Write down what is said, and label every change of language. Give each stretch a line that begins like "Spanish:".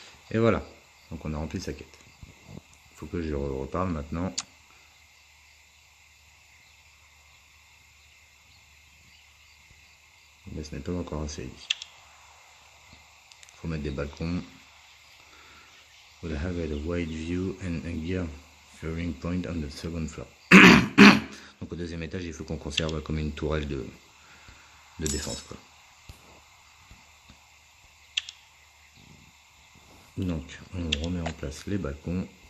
French: Et voilà, donc on a rempli sa quête. Il faut que je reparle maintenant. Mais ce n'est pas encore assez ici. Il faut mettre des balcons.
English: We'll have a wide view and a gear firing point on the second floor.
French: Donc au deuxième étage, il faut qu'on conserve comme une tourelle de défense, quoi. Donc on remet en place les balcons.